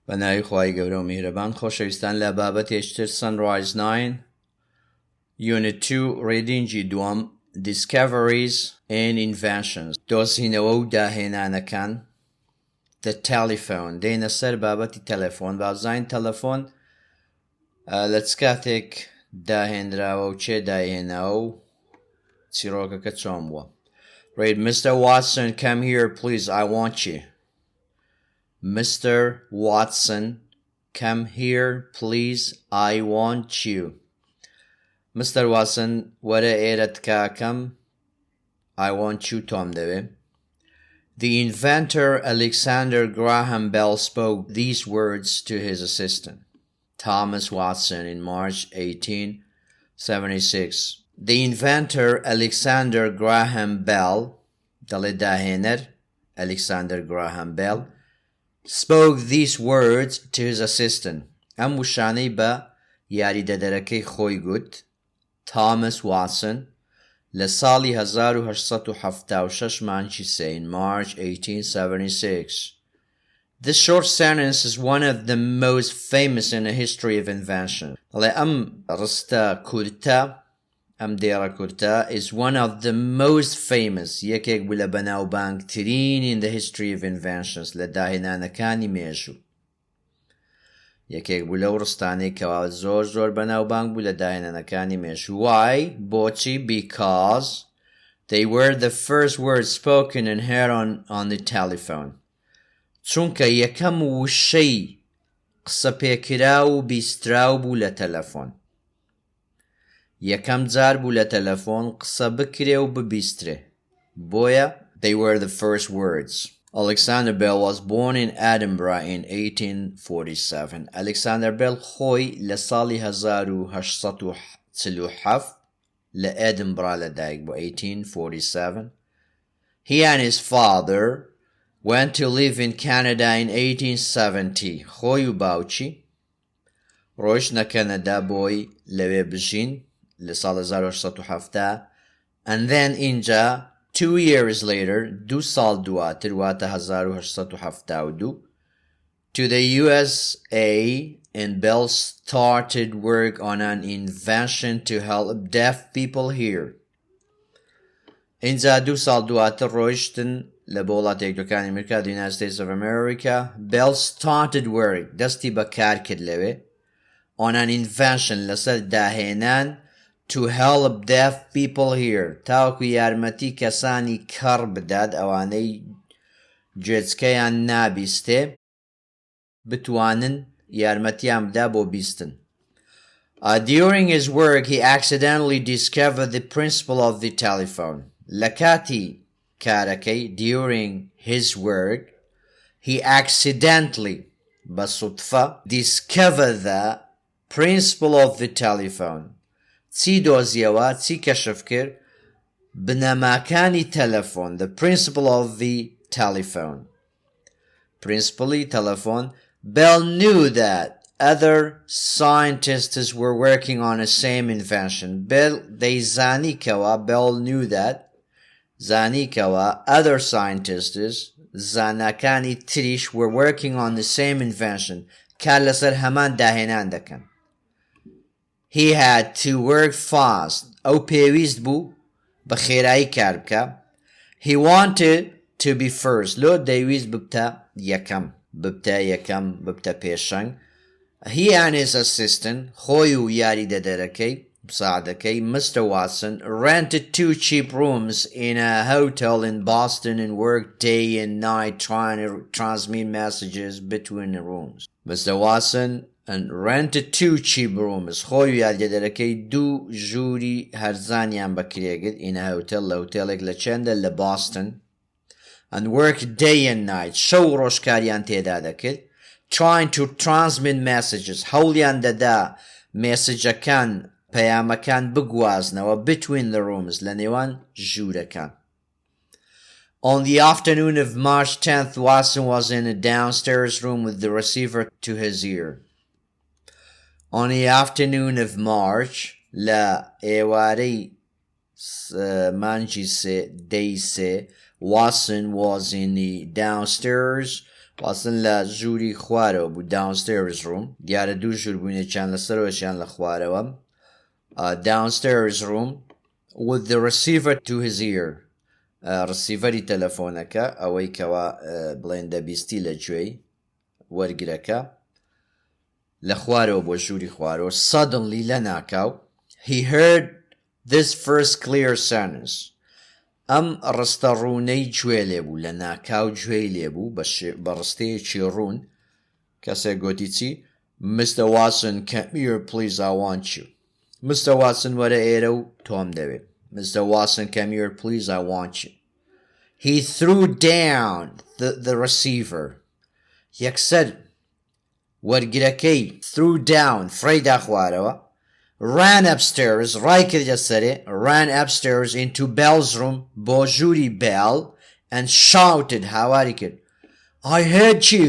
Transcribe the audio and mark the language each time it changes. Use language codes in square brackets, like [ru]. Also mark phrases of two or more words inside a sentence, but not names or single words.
[ckb] بەناوی خوای گەورە و میهرەبان خۆشەویستان لە بابەتێکتر Sunrise 9 Unit 2 ڕێدینگی دووەم Discoveries and Inventions دۆزینەوە و داهێنانەکان The Telephone دێنە سەر بابەتی تەلەفۆن بازاین تەلەفۆن لە چ کاتێک داهێنراوە و چێ داهێناوە و چیرۆکەکە چۆن بووە [en] Right, Mr. Watson, come here, please. I want you. Mr. Watson, come here, please. I want you. Mr. Watson, [ckb] وەرە ئێرە تکاکەم. [en] I want you, Tom دەوێ. The inventor Alexander Graham Bell spoke these words to his assistant, Thomas Watson, in March 1876. The inventor Alexander Graham Bell, [ckb] دەڵێ داهێنەر [en] Alexander Graham Bell, spoke these words to his assistant. [ckb] ئەم وشانەی بە یاریدەدەرەکەی خۆی گوت Thomas Watson لە ساڵی 1876 مانگی سێ [en] in March 1876. This short sentence is one of the most famous in the history of invention. [ckb] دەڵێ ئەم ڕستە کورتە ئەم دێڕە کورتە [en] is one of the most famous [ckb] یەکێک بوو لە بەناوبانگترین [en] in the history of inventions [ckb] لە داهێنانەکانی مێژوو یەکێک بوو لەو ڕستانەی کەوا زۆر بەناوبانگ بوو لە داهێنانەکانی مێژوو Why? بۆچی? [en] Because they were the first words spoken and heard on the telephone [ckb] چونکە یەکەم وشەی قسە پێکراو و بیستراو بوو لە تەلەفۆن یەکەم جار بوو لە تەلەفۆن قسە بکرێ و ببیسترێ بۆیە [en] they were the first words. Alexander Bell was born in Edinburgh in 1847. [ckb] Alexander Bell خۆی لە ساڵی 1847 لە Edinburgh لەدایک بوو 1847. [en] He and his father went to live in Canada in 1870. [ckb] خۆی و باوچی ڕۆیشتنە کەنەدا بۆی لەوێ بژین لە ساڵ 1870 [en] and then اینجا 2 years later [ckb] 2 ساڵ دواتر واتە 1872 [en] to the USA and Bell started work on an invention to help deaf people hear. [ckb] اینجا 2 ساڵ دواتر ڕۆیشتن لە بۆ وڵاتە یەکگرتووەکانی ئەمریکا the United States of America [en] Bell started work [ckb] دەستی بەکار کرد لەوێ [en] on an invention [ckb] لەسەر داهێنان [en] to help deaf people hear [ckb] تاوەکو یارمەتی کەسانی کەڕ بدات ئەوانەی گوێچکەیان نابیستێ بتوانن یارمەتیان بدا بۆ بیستن. [en] During his work he accidentally discovered the principle of the telephone. [ckb] لە کاتی کارەکەی [en] during his work he accidentally بەسوتفە discovered the principle of the telephone. [ckb] چی دۆزیەوە چی کەشف کرد بنەماکانی تەلەفۆن [en] the principle of the telephone. Principally telephone. Bell knew that other scientists were working on the same invention. They زانیکەوە Bell knew that زانیکەوە other scientists [ckb] زانەکانی تریش [en] were working on the same invention [ckb] کار لەسەر هەمان داهێنان دەکەن. [en] He had to work fast. [ckb] ئەو پێویست بوو بە خێرایی کار بکە. [en] He wanted to be first. [ckb] لۆ دەیویست ببتە یەکەم ببتە پێشەنگ. [en] He and his assistant [ckb] خۆی و یاریدەدەرەکەی مساعدەکەی [en] Mr. Watson rented 2 cheap rooms in a hotel in Boston and worked day and night trying to transmit messages between the rooms. Mr. Watson and rented 2 cheap rooms. [ckb] خۆی و یاریدەدەرەکەی 2 ژووری هەرزانیان بەکرێگرت [en] in a hotel [ckb] لە هۆتێڵێک لە چێندە لە Boston [en] and worked day and night [ckb] شەو ڕۆژکاریان تێدا دەکرد [en] trying to transmit messages [ckb] هەوڵیان دەدا مێسجەکان پەیامەکان بگوازنەوە [en] between the rooms [ckb] لە نێوان ژوورەکان. [en] On the afternoon of March 10th, Watson was in a downstairs room with the receiver to his ear. On the afternoon of March, [ckb] لە ئێوارەی مانگی سێ دەی سێ [en] Watson was in the downstairs [ckb] واصن لە ژووری خوارەوە بوو [en] downstairs room [ckb] دیارە دوو ژوور بوونێکیان لەسەرەوەشیان لە خوارەوە [en] downstairs room with the receiver to his ear [ckb] ڕسیڤەری تەلەفۆنەکە ئەوەی کەوا بڵێن دەبیستی لە گوێی وەرگرەکە لە خوارەوە بۆ ژووری خوارەوە suddenly لە ناکاو [en] he heard this first clear sentence [ckb] ئەم ڕستە ڕوونەی گوێ لێبوو لە ناکاو گوێی لێبوو بە ڕستەیەکی ڕوون کەسێک گوتی چی Mr. [en] Watson come here please I want you Mr. Watson [ckb] وەرە ئێرە و تۆم دەوێت [en] Mr. Watson come here please I want you He threw down the receiver [ckb] یەکسەر وەرگرەکەی [en] threw down [ckb] فڕێدا خوارەوە [en] ran upstairs [ckb] ڕای کردە سەرێ [en] ran upstairs into Bell's room [ckb] بۆ ژووری [en] Bell and shouted [ckb] هاواری کرد [en] I heard